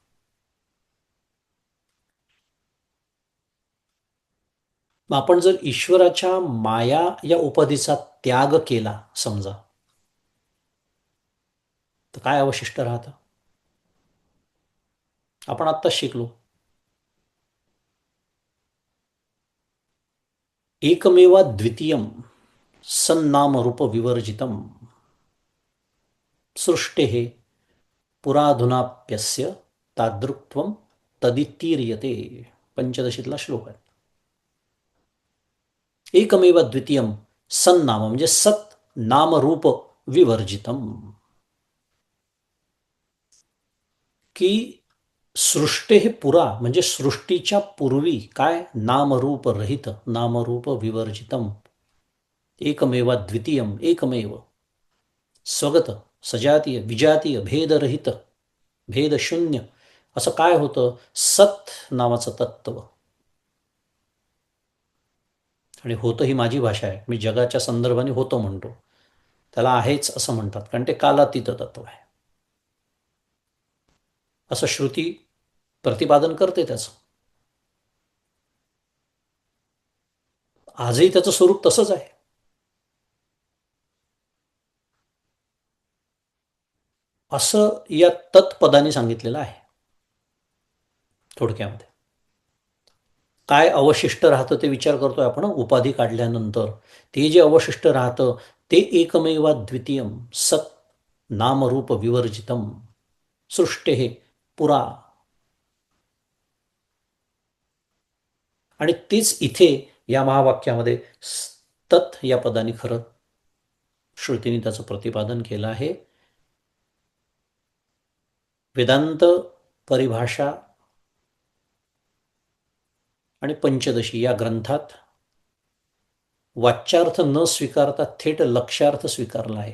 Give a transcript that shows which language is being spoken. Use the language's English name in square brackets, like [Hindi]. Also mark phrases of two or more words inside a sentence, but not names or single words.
[Marathi] मग आपण जर ईश्वराच्या माया या उपाधीचा त्याग केला समजा, तर काय अवशिष्ट राहतं? आपण आत्ताच शिकलो, [Sanskrit] एकमेवा द्वितीयम सन्नामरूप विवर्जितम सृष्टेः पुराधुनाप्यस्य तादृक्त्वम तदितीर्यते. [Marathi] पंचदशीतला श्लोक आहे. [Sanskrit] एकमेव द्वितीयम सन्नाम [Marathi] म्हणजे सत [Sanskrit] नामरूप विवर्जितम, [Marathi] की [Sanskrit] सृष्टे हे पुरा [Marathi] म्हणजे सृष्टीच्या पूर्वी काय? नामरूप रहित, [Sanskrit] नामरूप विवर्जितम. एकमेवा द्वितीयम, [Marathi] एकमेव स्वगत सजातीय विजातीय भेदरहित भेदशून्य असं काय होतं? सत नावाचं तत्व. आणि होतं ही माझी भाषा आहे, मी जगाच्या संदर्भाने होतं म्हणतो, त्याला आहेच असं म्हणतात, कारण ते कालातीत तत्व आहे असं श्रुती प्रतिपादन करते. त्याचं आजही त्याचं स्वरूप तसंच आहे. असं या तत्पदाने सांगितलेलं आहे. थोडक्यामध्ये काय अवशिष्ट राहतं ते विचार करतोय आपण उपाधी काढल्यानंतर. ते जे अवशिष्ट राहतं ते [Sanskrit] एकमेवा द्वितीयम सत नामरूप विवर्जितम सृष्टे हे पुरा. [Marathi] आणि तेच इथे या महावाक्यामध्ये तत् या पदाने खरं श्रुतीने त्याचं प्रतिपादन केलं आहे. वेदांत परिभाषा आणि पंचदशी या ग्रंथात वाच्यार्थ न स्वीकारता थेट लक्ष्यार्थ स्वीकारला आहे.